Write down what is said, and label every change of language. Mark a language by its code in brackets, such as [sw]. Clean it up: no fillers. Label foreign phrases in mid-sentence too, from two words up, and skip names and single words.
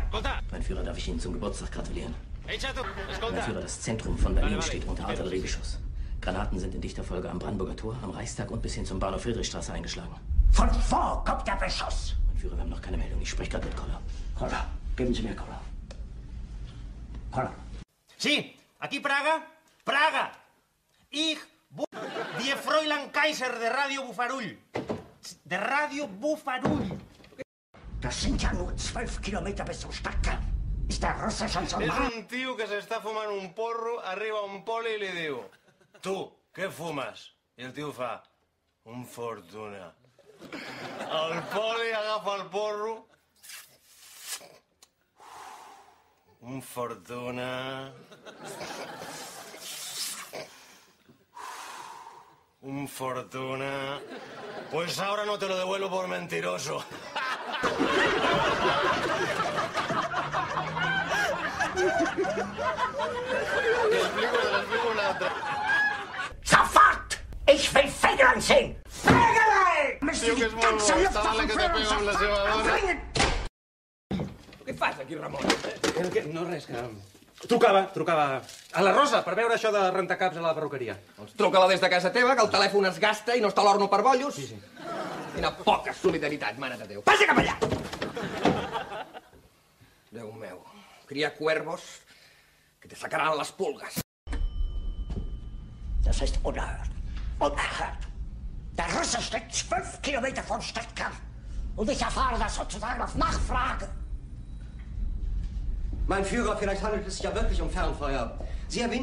[de] Mein Führer, darf ich Ihnen zum Geburtstag gratulieren? Mein Führer, das Zentrum von Berlin steht unter Artilleriebeschuss. Granaten sind in dichter Folge am Brandenburger Tor, am Reichstag und bis hin zum Bahnhof Friedrichstraße eingeschlagen. Von wo kommt der Beschuss? Mein Führer, wir haben noch keine Meldung. Ich spreche gerade mit Koller. Koller, geben Sie mir Koller. Koller. [es] Sí, aquí Praga. Praga. [de] Ich, die Fräulein Kaiser de Radio Bufarull. [es] De Radio Bufarull. [de] Das sind ja nur 12 Kilometer bis zum Stadtkern. Ist der Russe schon so Es nah? [es] un tío que se está fumando un porro arriba a un poli y le digo, tú, ¿qué fumas? Y el tío [ca] fa, un Fortuna. El poli agafa el porro. [es] Un Fortuna. Un Fortuna. Pues ahora no te lo devuelvo por mentiroso. Te explico una otra. [de] Sofort! Ich will Fegelein sehen! Fegelein! [es] Tío, que es muy bueno. Esta bala que te pego [ca] amb la seva dona. Què fas aquí, Ramon? No, res, que... Trucava a la Rosa per veure això de rentacaps a la perruqueria. Doncs truca-la des de casa teva, que el telèfon es gasta i no està a l'horno per bollos. Sí. Quina poca solidaritat, mare de Déu. Passa cap allà! Déu meu, [es] cria cuervos [ca] que te sacaran les pulgas. [de] Das ist unerhört. Unerhört. Der Russe steht 12 Kilometer vom Stadtkern. Und ich erfahre das sozusagen auf Nachfrage. Mein Führer, vielleicht handelt es sich ja wirklich um Fernfeuer.